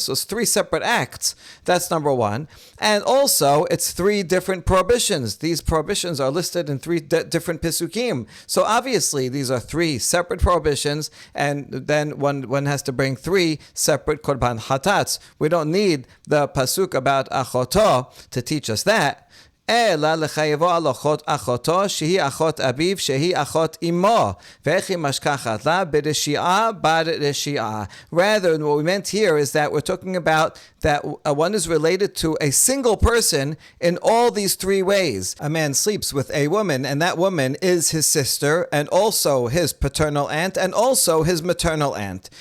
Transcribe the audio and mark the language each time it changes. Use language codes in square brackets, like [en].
[en] So it's 3 separate acts. That's number one. And also, it's 3 different prohibitions. These prohibitions are listed in 3 different pisukim. So obviously, these are 3 separate prohibitions, and then one has to bring 3 separate korban hatats. We don't need the pasuk about achoto to teach us that. [he] אלא לחייבו על אחותו שהיא אחות אביו שהיא אחות אמו ואיך היא משכחת לה ברשיעה ברשיעה. [en] Rather, what we meant here is that we're talking about that one is related to a single person in all these 3 ways. A man sleeps with a woman, and that woman is his sister, and also his paternal aunt, and also his maternal aunt.